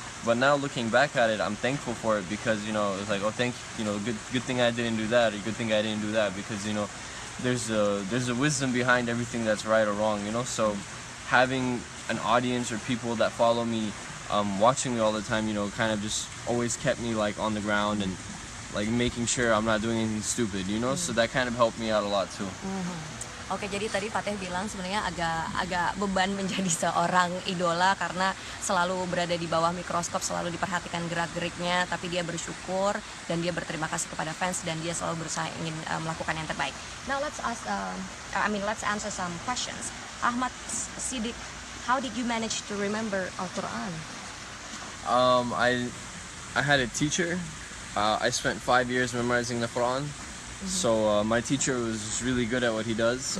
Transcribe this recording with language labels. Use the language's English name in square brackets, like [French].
[English] But now looking back at it, I'm thankful for it, because it's like, oh, good thing I didn't do that, or good thing I didn't do that, because there's a wisdom behind everything that's right or wrong. So having an audience or people that follow me, watching me all the time, kind of just always kept me like on the ground, and like making sure I'm not doing anything stupid. So that kind of helped me out a lot too. [Indonesian] Oke, jadi tadi Fatih bilang sebenarnya agak beban menjadi seorang idola karena selalu berada di bawah mikroskop, selalu diperhatikan gerak-geriknya, tapi dia bersyukur dan dia berterima kasih kepada fans, dan dia selalu berusaha ingin melakukan yang terbaik. [English] Now let's answer some questions. Ahmad Siddiq, how did you manage to remember Al-Quran? I had a teacher. I spent 5 years memorizing the Quran. So my teacher was really good at what he does.